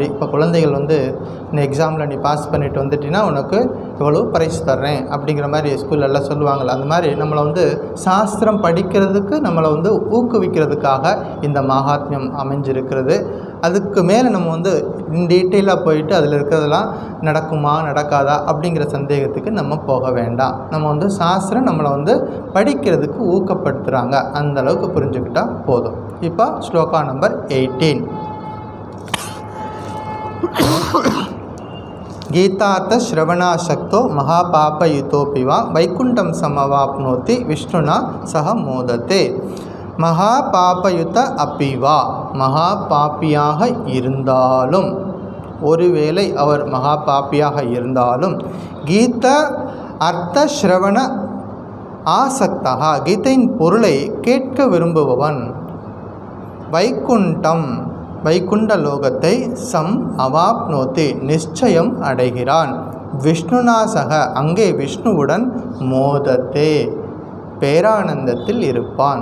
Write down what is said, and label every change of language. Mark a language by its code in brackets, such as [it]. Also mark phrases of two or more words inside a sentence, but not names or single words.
[ta] இப்போ குழந்தைகள் வந்து இந்த எக்ஸாமில் நீ பாஸ் பண்ணிட்டு வந்துட்டின்னா உனக்கு இவ்வளோ பரிசு தர்றேன் அப்படிங்கிற மாதிரி ஸ்கூல்லெல்லாம் சொல்லுவாங்கள்ல, அந்த மாதிரி நம்மளை வந்து சாஸ்திரம் படிக்கிறதுக்கு நம்மளை வந்து ஊக்குவிக்கிறதுக்காக இந்த மகாத்மியம் அமைஞ்சிருக்கிறது. அதுக்கு மேலே நம்ம வந்து டீட்டெயிலாக போயிட்டு அதில் இருக்கிறதெல்லாம் நடக்குமா நடக்காதா அப்படிங்கிற சந்தேகத்துக்கு நம்ம போக வேண்டாம். நம்ம வந்து சாஸ்திரம் நம்மளை வந்து படிக்கிறதுக்கு ஊக்கப்படுத்துகிறாங்க, அந்தளவுக்கு புரிஞ்சுக்கிட்டால் போதும். இப்போ ஸ்லோகா நம்பர் 18. [sa] गीतार्थ श्रवणाशक्तो महापापयुतोऽपि वा वैकुण्ठं समवाप्नोति विष्णुना सह मोदते. महापापयुत अपि वा, [ta] மகா பாப்பியாக இருந்தாலும், ஒருவேளை அவர் மகா பாப்பியாக இருந்தாலும், [sa] गीत अर्थ श्रवण आसक्ता, [ta] கீதையின் பொருளை கேட்க விரும்புபவன், வைகுண்டம் வைகுண்ட லோகத்தை [sa] सम् अवाप्नोति [ta] நிச்சயம் அடைகிறான், விஷ்ணுநாசக அங்கே விஷ்ணுவுடன் மோதத்தே பேரானந்தத்தில் இருப்பான்.